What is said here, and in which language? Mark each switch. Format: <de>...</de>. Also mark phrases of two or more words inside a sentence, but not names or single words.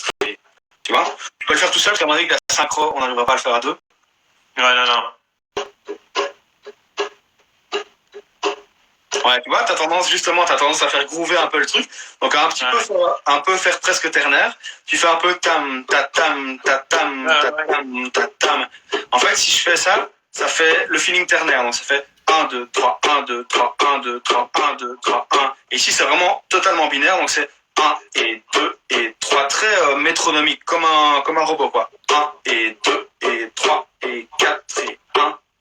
<fr>Tu peux le faire tout seul, parce qu'à mon avis, que la synchro, on n'arrivera pas à le faire à 2. Ouais, non. Ouais, tu vois, t'as tendance à faire groover un peu le truc. Donc, un peu faire presque ternaire. Tu fais un peu tam, ta tam, ta tam, ta tam, ta tam. En fait, si je fais ça, ça fait le feeling ternaire. Donc, ça fait 1, 2, 3, 1, 2, 3, 1, 2, 3, 1, 2, 3, 1. Et ici, c'est vraiment totalement binaire. Donc, c'est 1 et 2 et 3. Très métronomique, comme un robot, quoi. 1 et 2 et 3 et 4 et 1.</fr>